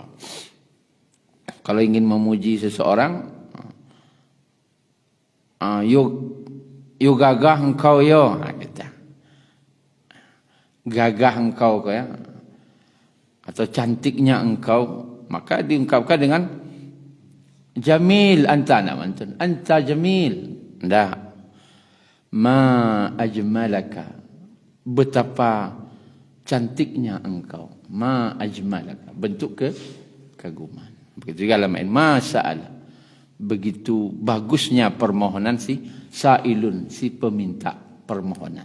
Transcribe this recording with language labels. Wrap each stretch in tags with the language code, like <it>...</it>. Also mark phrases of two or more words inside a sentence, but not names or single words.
<id>Kalau ingin memuji seseorang, yuk Yo gagah engkau yo, kata. Gagah engkau ya, atau cantiknya engkau, maka diungkapkan dengan</id> <ar>jamil anta,</ar> <id>nak mantun.</id> <ar>Anta jamil. Ndak. Ma ajmalaka.</ar> <id>Betapa cantiknya engkau.</id> <ar>Ma ajmalaka.</ar> <id>Bentuk kekaguman. Begitu juga dalam ayat</id> <ar>ma sa'ala.</ar> <id>Begitu bagusnya permohonan si sa'ilun, si peminta permohonan.</id>